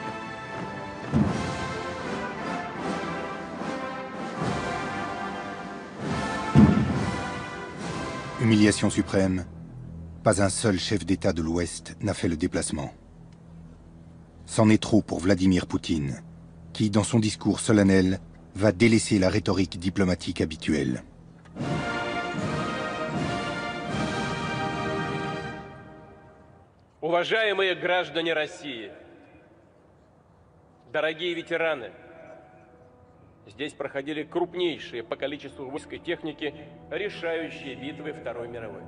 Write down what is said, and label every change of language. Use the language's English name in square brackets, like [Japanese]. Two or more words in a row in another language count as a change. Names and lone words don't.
[French] Humiliation suprême, pas un seul chef d'État de l'Ouest n'a fait le déplacement. C'en est trop pour Vladimir Poutine, qui, dans son discours solennel, va délaisser la rhétorique diplomatique habituelle. [Russian] Уважаемые граждане России, дорогие ветераны, здесь проходили крупнейшие по количеству войск и техники решающие битвы Второй мировой.